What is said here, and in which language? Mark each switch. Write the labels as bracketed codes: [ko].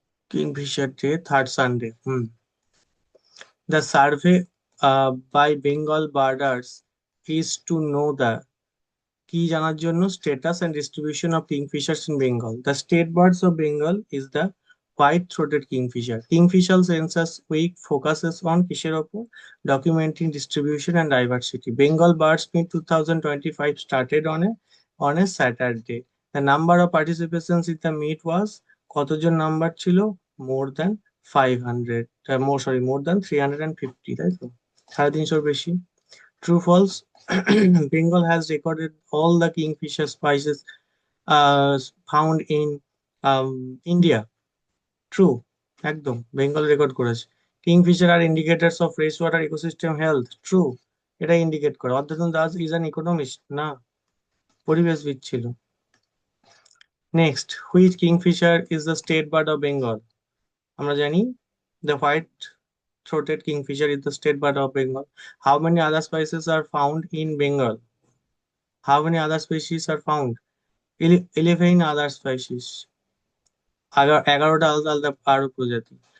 [en] Kingfisher day 3rd Sunday। The survey by Bengal birders is to know the, [bn] কি জানার জন্য? [en] Status and distribution of kingfishers in Bengal. The state birds of Bengal is the white throated kingfisher. Kingfisher census week focuses on [bn] কিসের ওপর? [en] Documenting distribution and diversity. Bengal birds meet 2025 started on a Saturday. The number of participants in the meet was, [bn] কতজন number ছিল? [en] more than 500, more than 350, [bn] তাই তো? 350 বেশি। [en] True false? Bengal has recorded all the kingfisher species uh, found in India. True, [bn] একদম Bengal record করেছে। [en] Kingfisher are indicators of fresh water ecosystem health. [bn] True, এটা indicate করে। অধ্যাত্ম Das [en] is an economist [bn] না, পরিবেশবিদ ছিল। [en] Next, which kingfisher is the state bird of Bengal? [bn] আমরা জানি [en] The white throated kingfisher is the state bird of Bengal. How many other species are found in Bengal? How many other species are found? 11 other species। [bn] 11টা আলাদা আলাদা আরো প্রজাতি।